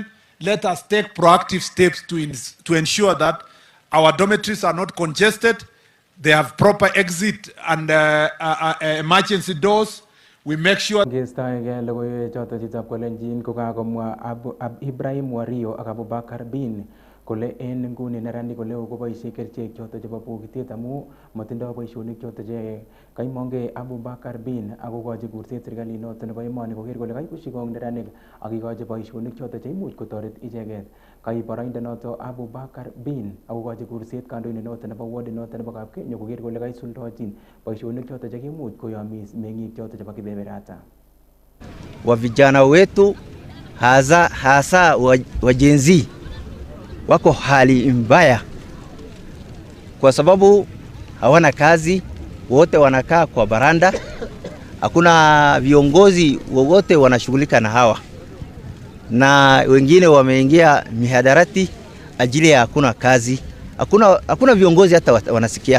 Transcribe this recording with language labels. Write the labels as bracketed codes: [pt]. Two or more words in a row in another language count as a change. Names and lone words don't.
[en] Let us take proactive steps to ensure that our dormitories are not congested. They have proper exit and emergency doors. We make sure. [kln] Ibrahim Wario ak Abubakar Bin kole en nguni nerani kole koboisie kerchek choto chebo bokitet amu matindoi boisionik choto che kaimonge Abubakar Bin akokochi kurset serikalit noto nebo emoni koker kole kaikushi kong neranik akikochi boisionik choto che imuch kotoret icheket. Kai boroindo noto Abubakar Bin akokochi kurset kandoindet noto nebo ward noto nebo Kapkenyo koker kole kaisuldanchin boisionik choto che kimuch koyomis meng'ik choto chebo kibeberata. [sw] Wa vijana wetu hasa wa Gen Z wako hali mbaya kwa sababu hawana kazi, wote wanakaa kwa baranda, hakuna viongozi wowote wanashughulika na hawa, na wengine wameingia mihadarati ajili ya hakuna kazi, hakuna viongozi hata wanasikia.